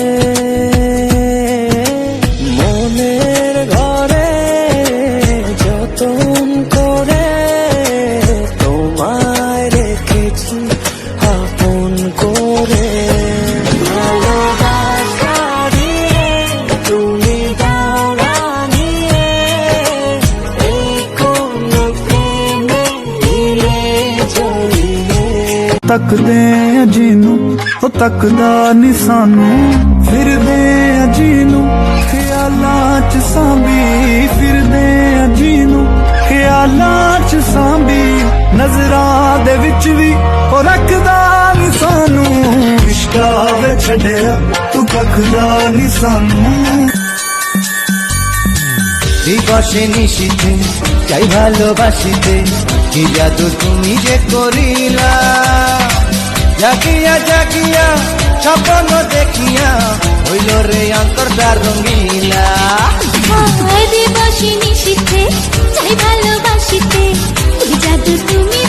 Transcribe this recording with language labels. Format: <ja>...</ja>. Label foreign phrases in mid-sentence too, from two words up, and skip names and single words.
<bn>মনের ঘরে যতন করে তোমায় রেখেছি আপন করে। ভালোবাসা দিয়ে তুমি দাও রানিয়ে, এই কোন প্রেমে দিলে জড়িয়ে।</bn> <pa>ਤੱਕਦੇ ਅਜੀ ਨੂੰ ਉਹ ਤੱਕਦਾ ਨੀ ਸਾਨੂੰ, ਫਿਰਦੇ ਅਜੀ ਨੂੰ ਖਿਆਲਾਂ ਚ ਸਾਂਭੀ, ਫਿਰਦੇ ਅਜੀ ਨੂੰ ਖਿਆਲਾਂ ਚ ਸਾਂਭੀ। ਨਜ਼ਰਾਂ ਦੇ ਵਿੱਚ ਵੀ ਉਹ ਰੱਖਦਾ ਨੀ ਸਾਨੂੰ, ਇਸ਼ਕਾਂ ਵਿੱਚ ਛੱਡਿਆ ਤੂੰ ਕੱਖਦਾ ਨੀ ਸਾਨੂੰ।</pa> <bn>দিবসে নিশীথে চাই ভালোবাসিতে কি জাদু তুমি যে করিলা জাগিয়া জাগিয়া স্বপ্ন দেখিয়া হইল রে অন্তরটা রঙিলা দিবসে নিশীথে চাই ভালোবাসিতে কি জাদু তুমি</bn>